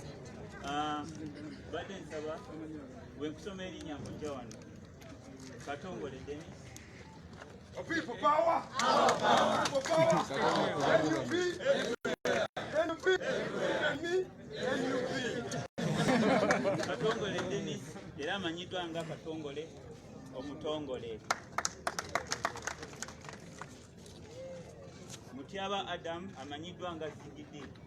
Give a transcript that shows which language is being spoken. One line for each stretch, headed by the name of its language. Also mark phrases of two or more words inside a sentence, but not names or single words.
Ganda: Badde nsaba bwe nkusoma erinnya nkujja wano Katongole Dennis.
English: People power! Our power! People power! N.U.P! N.U.P! N.U.P!
Ganda: Katongole Dennis era amanyiddwa nga Katongole omutongole. Mutyaba Adam amanyiddwa nga Zigidi.